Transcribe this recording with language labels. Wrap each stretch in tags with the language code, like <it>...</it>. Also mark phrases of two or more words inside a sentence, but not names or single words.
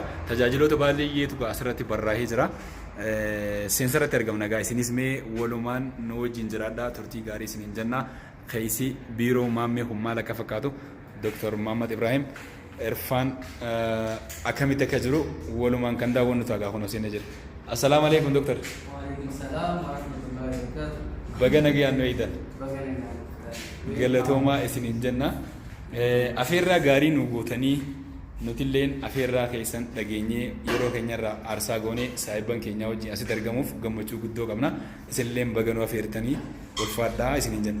<om>Tajaajiloota baay'eetu asirratti barraa'ee jira. Seensaratti argamna gaa isinis mee walumaan nu wajjin jiraadhaa turtii gaarii isiniin jenna. Keessa biiroo maammee kun maal akka fakkaatu Dr. Muhammad Ibrahim Irfan akkamitti akka jiru walumaan kan daawwannu ta'a kuno seenee jira.</om> <ar>السلام عليكم Dr. وعليكم السلام ورحمة الله وبركاته.</ar> <om>Baga nagayaan nu eedan. Galatoomaa isiniin jenna. Afeerraa gaarii nu gootanii nutilleen afeerraa keessan dhageenyee yeroo keenyarraa aarsaa goonee saahiban keenyaa wajjin asitti argamuuf gammachuu guddoo qabna. Isinilleen baga nu afeertanii ulfaadhaa isiniin jenna.</om>